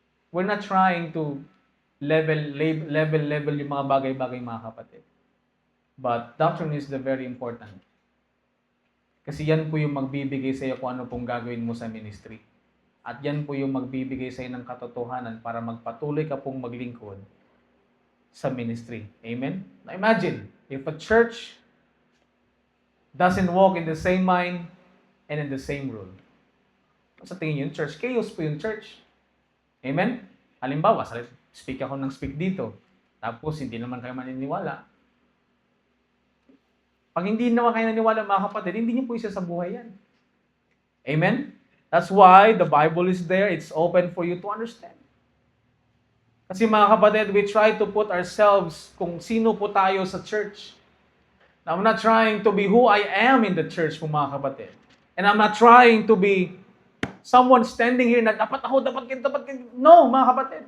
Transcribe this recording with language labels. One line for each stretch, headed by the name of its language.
English: We're not trying to level
Filipino: yung mga bagay-bagay, mga kapatid.
English: But doctrine is the very important.
Filipino: Kasi yan po yung magbibigay sa iyo kung ano pong gagawin mo sa ministry. At yan po yung magbibigay sa iyo ng katotohanan para magpatuloy ka pong maglingkod sa ministry.
English: Amen? Now imagine, if a church doesn't walk in the same mind and in the same rule.
Filipino: Sa tingin yung church, chaos po yung church. Amen? Halimbawa, speak ako ng speak dito. Tapos hindi naman kayo maniniwala. Pag hindi naman kayo naniniwala, mga kapatid, hindi niyo po isa sa buhay yan.
English: Amen? That's why the Bible is there. It's open for you to understand.
Filipino: Kasi, mga kapatid,
English: we try to put ourselves
Filipino: kung sino po tayo sa church.
English: Now, I'm not trying to be who I am in the church
Filipino: po, mga kapatid.
English: And I'm not trying to be someone standing here
Filipino: na dapat ako.
English: No,
Filipino: mga kapatid.